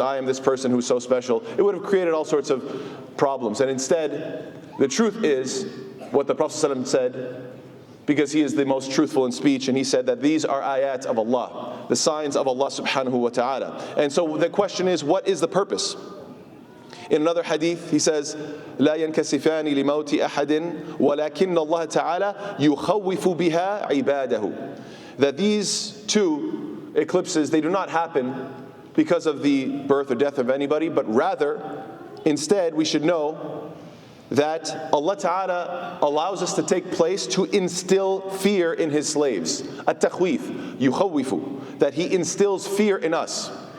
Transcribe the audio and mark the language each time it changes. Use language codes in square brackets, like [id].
[en] I am this person who's so special. It would have created all sorts of problems. And instead, the truth is what the Prophet ﷺ said, because he is the most truthful in speech, and he said that these are ayat of Allah, the signs of Allah subhanahu wa ta'ala. And so the question is, what is the purpose? In another hadith, he says, [ar] لا ينكسفان لموت أحد ولكن الله تعالى يخوف بها عباده. [en] That these two eclipses, they do not happen because of the birth or death of anybody, but rather, instead, we should know that Allah Ta'ala allows us to take place to instill fear in His slaves. At-takhweef, yukhawwifu, that He instills fear in us.